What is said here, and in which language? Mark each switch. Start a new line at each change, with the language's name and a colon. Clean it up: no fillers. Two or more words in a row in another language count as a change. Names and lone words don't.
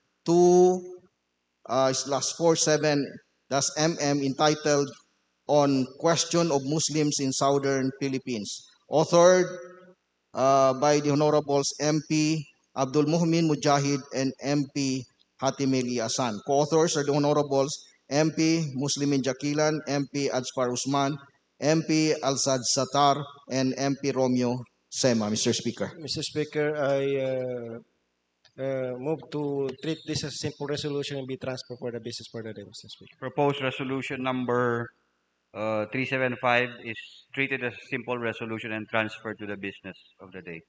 English: 2/47-MM entitled On Question of Muslims in Southern Philippines, authored by the Honorables MP Abdul Muhmin Mujahid and MP Hatimeli Asan. Co-authors are the Honorables MP Muslimin Jakilan, MP Ajfar Usman, MP Alsad Satar, and MP Romeo Sema, Mr. Speaker. Mr. Speaker, I move to treat this as a simple resolution and be transferred for the business for the day, Mr. Speaker. Proposed resolution number 375 is treated as a simple resolution and transferred to the business of the day.